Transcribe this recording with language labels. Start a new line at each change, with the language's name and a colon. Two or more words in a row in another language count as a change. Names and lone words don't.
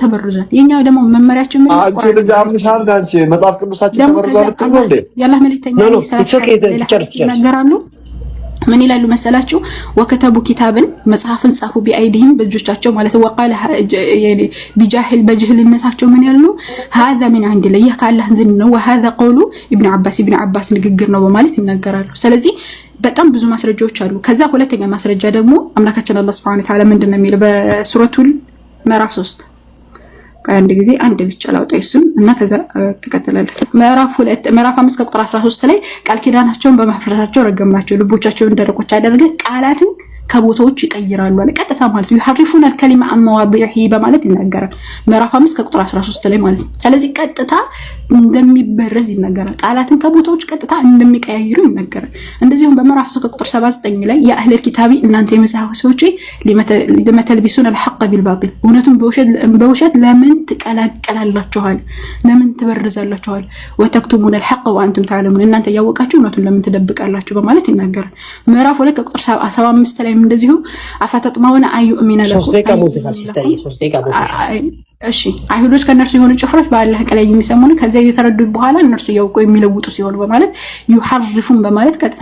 Amharic: ተበርዟል። የኛው ደግሞ መመሪያችን ምን አንቺ ልጅ አምሻል አንቺ መጽሐፍ ቅዱሳችን ተበርዟል ትሉ እንዴ? ያላህ መልእክተኛ ይናገራሉ። ምን ይላሉ መሰላችሁ?
Arabic: وكتبوا كتابا
Amharic: መጽሐፍን ጻፉ ቢአይዲህም በእጆቻቸው ማለት
Arabic: وقال بجهل
Amharic: በጅህልነታቸው ምን ያሉ
Arabic: هذا من عند الله
Amharic: ካላህ ዘንድ ነው
Arabic: وهذا قول ابن عباس
Amharic: ንግግር ነው በማለት ይናገራሉ። ስለዚህ በጣም ብዙ ማስረጃዎች አሉ። ከዛ ሁለተኛ ማስረጃ ደግሞ አምላካችን አላህ
Arabic: سبحانه وتعالى
Amharic: ምንድነው የሚለው በሱረቱል ምዕራፍ 3 አንድ ጊዜ አንድ ብቻ ላውጣ እሱን እና ከዛ ተከተላለ። ምዕራፍ 5 ቁጥር 13 ላይ ቃል ኪዳናቸውን በማፍረሳቸው ረገምናቸው፣ ልቦቻቸውን ደረቆች አደረገ፣ ቃላትን ከቦታዎች ይቀይራሉ አለ። ቀጥታ ማለት
Arabic: يحرفون الكلمة عن مواضعه
Amharic: በማለት ይናገራል። ምዕራፍ 5 ቁጥር 13 ላይ ማለት ነው። ስለዚህ ቀጥታ እንደሚበረዝ ይናገራል። ቃላትን ከቦታዎች ቀጥታ እንደሚቀያይሩ ይናገራል። እንደዚሁም በምዕራፍ 3 ቁጥር 79 ላይ
Arabic: يا أهل الكتاب
Amharic: እናንተ የመጽሐፍ ሰዎች
Arabic: لم تلبسون الحق بالباطل
Amharic: እውነቱን በውሸት ለምን ትቀላቀላላችኋል? ለምን ትበርዛላችኋል?
Arabic: وتكتمون الحق وأنتم تعلمون
Amharic: እናንተ ያወቃችሁ እውነቱን ለምን ትደብቃላችሁ? በማለት ይናገራል። ምዕራፍ 2 ቁጥር 75 ላይ እንደዚሁ
Arabic: أفتطمعون أن يؤمنوا لكم
Amharic: 3 ደቂቃ ሞልቷል ሲስተር 3 ደቂቃ ሞልቷል። እሺ አይሁዶች ከነርሱ የሆኑ ጭፍሮች በአላህ ቃል የሚሰሙን ከዛ የተረዱ በኋላ እነርሱ ያውቁ የሚለውጡ ሲሆኑ በማለት ይሐርፉን በማለት ቀጥታ